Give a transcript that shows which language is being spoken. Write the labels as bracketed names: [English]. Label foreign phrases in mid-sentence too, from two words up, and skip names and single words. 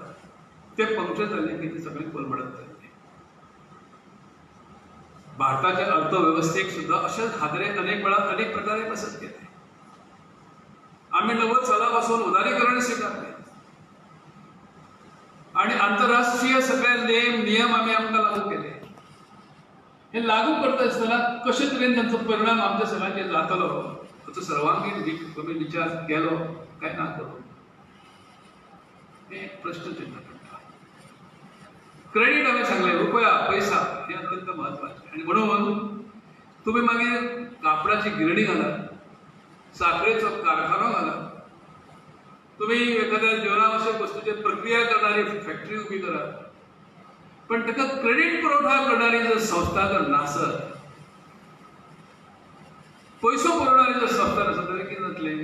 [Marathi] ते पंक्चर झाले की ते सगळे कोलमडत जाते. भारताच्या अर्थव्यवस्थेक सुद्धा असेच हादरे अनेक वेळा अनेक प्रकारे बसत गेले. आम्ही 90 सालापासून उदारीकरण स्वीकारले आणि आंतरराष्ट्रीय सगळे नेम नियम आम्ही आमकां लागू केले. [Konkani] हे लागू करता असताना कशे तरेन तांचो परिणाम आमच्या सगळ्यांचेर जातलो हाचो सर्वांगीण विचार केलो काय ना करू हे एक प्रश्न चिन्ह पडटा. क्रेडिट हांवें सांगलें, रुपया पैसा हे अत्यंत महत्वाचे. आणि म्हणून तुम्ही मागीर कापडाची गिरणी घालात, साखरेचो कारखानो घालात, तुम्ही एखाद्या जीवनावश्यक वस्तूची प्रक्रिया करणारी फॅक्टरी उभी करात, पण ताका क्रेडिट पुरवठा करणारी जर संस्था जर नासत, पैसो पुरवणारी जर संस्था नसत जाल्यार कितें जातलें?